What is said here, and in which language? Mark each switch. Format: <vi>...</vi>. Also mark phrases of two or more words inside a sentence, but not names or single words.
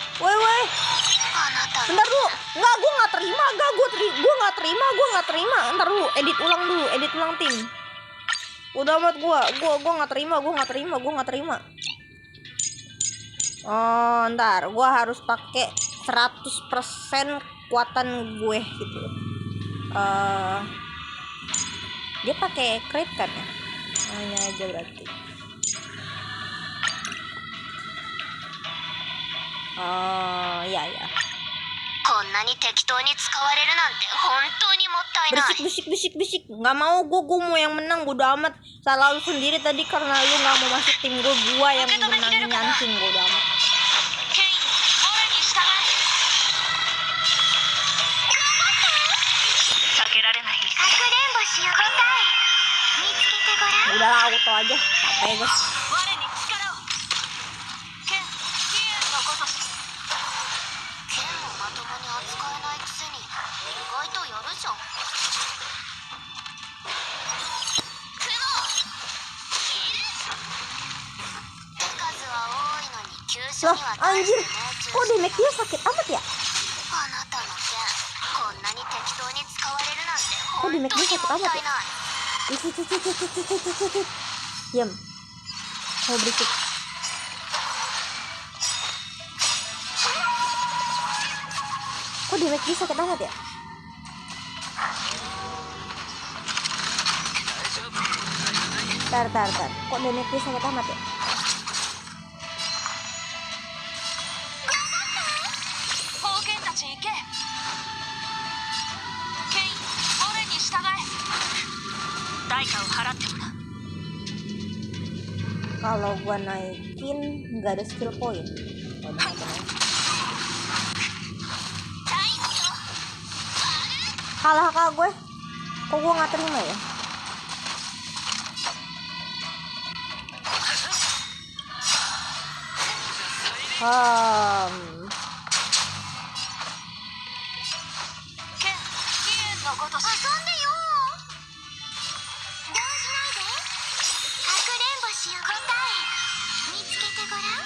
<id>Woi.</id> <ja>あなたの</ja> <id>Bentar dulu. Enggak, gue nggak terima. Gue nggak terima. Ntar dulu, edit ulang tim. Udah amat gue nggak terima. Oh, ntar gue harus pakai 100% kekuatan gue gitu. Dia pakai crit kan ya? Hanya aja berarti. Ya.</id> <ja>こんなに適当に使われるなんて本当にもったいない。</ja> <id>Berisik. Nggak mau gue mau yang menang, bodo amat. Salah lu sendiri tadi karena lu nggak mau masuk tim gue yang menangin Yanking, bodo amat.</id> <ja>避けられない。かくれんぼしよう。答え見つけてごらん。</ja> <id>Udah lah, auto aja. Capek guys.</id> <ja>我に力を。剣飛燕のごとし。剣をまともに扱えないくせに意外とやるじゃん。手数は多いのに急所</ja> <id>Loh,</id> <ja>には大し</ja> <id>anjir.</id> <ja>て命</ja> <id>Kok</id> <ja>中してない。</ja> <id>damage-nya sakit amat ya?</id> <ja>あなたの剣こんなに適当に使われるなんて</ja> <id>Kok</id> <ja>本当に</ja> <id>damage-nya</id> <ja>も</ja> <id>sakit</id> <ja>っ</ja> <id>amat</id> <ja>たい</ja> <id>ya?</id> <ja>ない。</ja> <id>Diam. Mau berisik. Kok damage-nya sakit amat ya? Tar. Kok damage-nya sakit amat ya?</id> <ja>宝剣たち行け。ケイン俺に従え。代価を払ってもらう。</ja> <id>Kalau gua naikin nggak ada skill point. Kalah kak gue. Kok gua nggak terima ya?</id> <ja>剣飛燕のごとし。遊んでよ動じないでかくれんぼしよう。答え見つけてごらん。</ja>